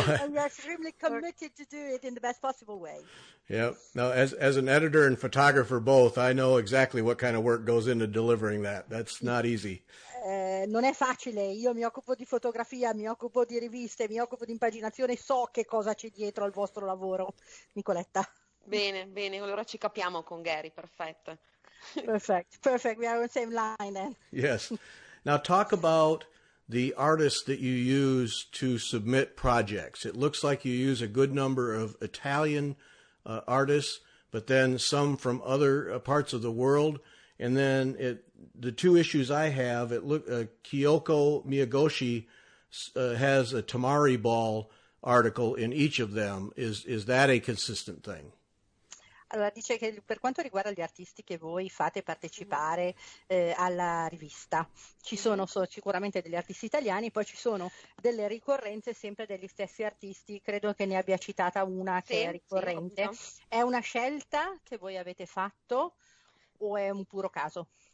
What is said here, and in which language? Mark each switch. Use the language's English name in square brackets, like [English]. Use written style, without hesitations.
[English] And we're extremely committed to do it in the best possible way. Yeah. Now, as an editor and photographer both, I know exactly what kind of work goes into delivering that. That's not easy. [Italian] Non è facile. Io mi occupo di fotografia, mi occupo di riviste, mi occupo di impaginazione, so che cosa c'è dietro al vostro lavoro, Nicoletta. Bene, allora ci capiamo con Gary, perfetto. [English] Perfect. We are on the same line then. Yes. Now talk about the artists that you use to submit projects. It looks like you use a good number of Italian artists, but then some from other parts of the world. And then the two issues I have, Kyoko Miyagoshi has a Tamari ball article in each of them. Is that a consistent thing? [Italian] Allora, dice che per quanto riguarda gli artisti che voi fate partecipare alla rivista, ci sono sicuramente degli artisti italiani, poi ci sono delle ricorrenze sempre degli stessi artisti, credo che ne abbia citata una che è ricorrente. Sì, è una scelta che voi avete fatto o è un puro caso?